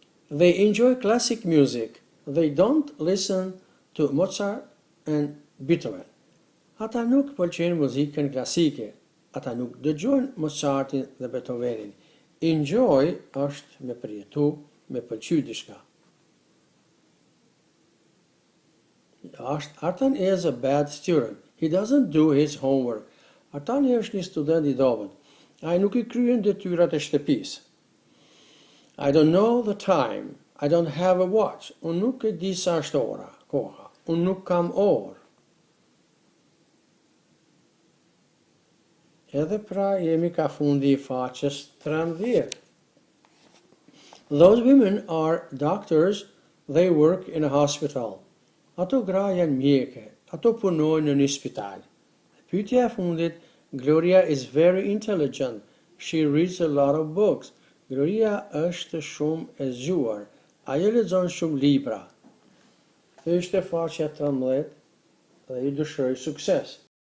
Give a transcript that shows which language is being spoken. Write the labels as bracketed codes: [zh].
[en] They enjoy classic music. They don't listen to Mozart and Beethoven. [sq] Ata nuk pëlqejnë muzikën klasike. Ata nuk dëgjojnë Mozartin dhe Beethovenin. Enjoy është me përjetu, me pëlqy diçka. [en] Artan is a bad student. He doesn't do his homework. [sq] Artani është një student I dobët. Ai nuk I kryen detyrat e shtëpisë. [en] I don't know the time. I don't have a watch. [sq] Unë nuk e di sa është ora, koha. Unë nuk kam orë. Edhe pra jemi ka fundi I faqes 13. [en] Those women are doctors. They work in a hospital. [sq] Ato gra janë mjeke. Ato punojnë në një spital. Pyetja e fundit, [en] Gloria is very intelligent. She reads a lot of books. [sq] Gloria është shumë e zgjuar. Ajo lexon shumë libra. Kjo ishte faqja 13 dhe I dëshiroj sukses.